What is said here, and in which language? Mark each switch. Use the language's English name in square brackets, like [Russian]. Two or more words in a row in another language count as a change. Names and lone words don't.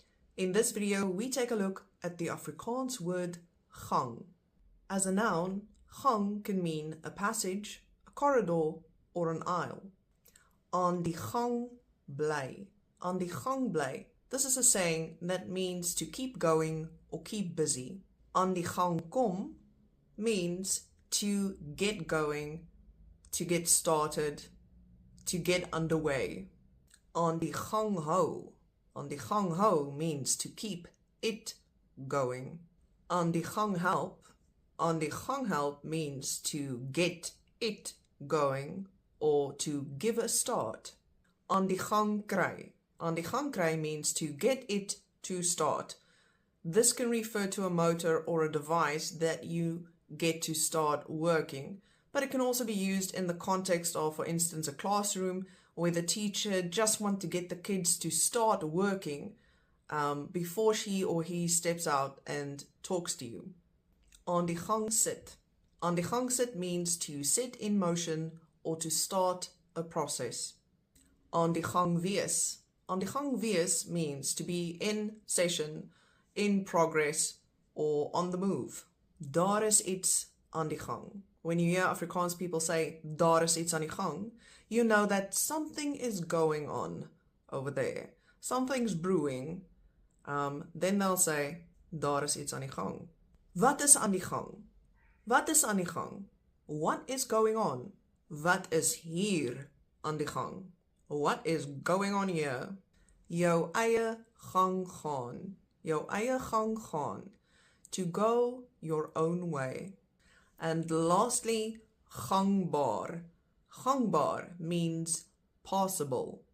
[English] In this video, we take a look at the Afrikaans word gang. As a noun, gang can mean a passage, a corridor, or an aisle. [Afrikaans] Aan die gang bly. Aan die gang bly. [English] This is a saying that means to keep going or keep busy. [Afrikaans] Aan die gang kom [English] means to get going, to get started, to get underway. [Afrikaans] Aan die gang hou. Aan die gang hou [English] means to keep it going. [Afrikaans] Aan die gang help. Aan die gang help [English] means to get it going or to give a start. [Afrikaans] Aan die gang kry. Aan die gang kry [English] means to get it to start. This can refer to a motor or a device that you get to start working, but it can also be used in the context of, for instance, a classroom where the teacher just wants to get the kids to start working before she or he steps out and talks to you. [Afrikaans] Aan die gang sit. Aan die gang sit [English] means to set in motion or to start a process. [Afrikaans] Aan die gang wees. Aan die gang wees [English] means to be in session, in progress, or on the move. [Afrikaans] Daar is iets aan die gang. [English] When you hear Afrikaans people say, [Afrikaans] daar is iets aan die gang, [English] you know that something is going on over there. Something's brewing. Then they'll say, [Afrikaans] daar is iets aan die gang. Wat is aan die gang? Wat is aan die gang? [English] What is going on? [Afrikaans] Wat is hier aan die gang? [English] What is going on here? [Afrikaans] Jou eie gang gaan. Jou eie gang gaan. [English] To go your own way. And lastly, gangbaar. Gangbaar means passable.